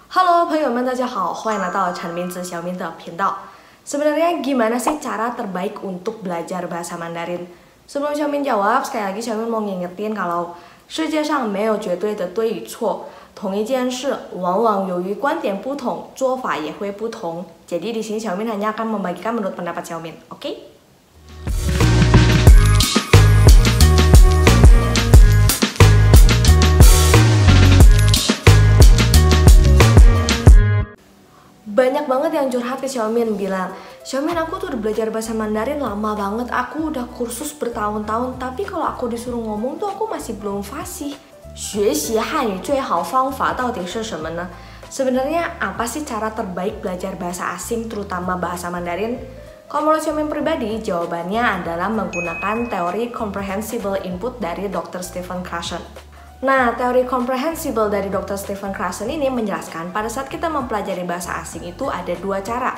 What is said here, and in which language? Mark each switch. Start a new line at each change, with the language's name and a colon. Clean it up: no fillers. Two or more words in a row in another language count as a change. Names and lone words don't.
Indonesian: Halo
Chinese: 朋友们，大家好，欢迎来到陈明子小明的频道。
Indonesian: Sebenarnya gimana sih cara terbaik untuk belajar bahasa Mandarin? Sebelum Xiaomin jawab, sekali lagi Xiaomin mau ngingetin kalau
Chinese: 世界上没有绝对的对与错，同一件事往往由于观点不同，做法也会不同。
Indonesian: Jadi di sini Xiaomin hanya akan membagikan menurut pendapat Xiaomin, oke? Banyak banget yang curhat ke Xiaomin bilang, Xiaomin aku tuh udah belajar bahasa Mandarin lama banget, aku udah kursus bertahun-tahun, tapi kalau aku disuruh ngomong tuh aku masih belum fasih.
Chinese: 学习汉语最好方法到底是什么呢?
Indonesian: Sebenarnya apa sih cara terbaik belajar bahasa asing terutama bahasa Mandarin? Kalau menurut Xiaomin pribadi, jawabannya adalah menggunakan teori
English: comprehensible input
Indonesian: dari Dr. Stephen Krashen. Nah, teori comprehensible dari Dr. Stephen Krashen ini menjelaskan pada saat kita mempelajari bahasa asing itu ada dua cara.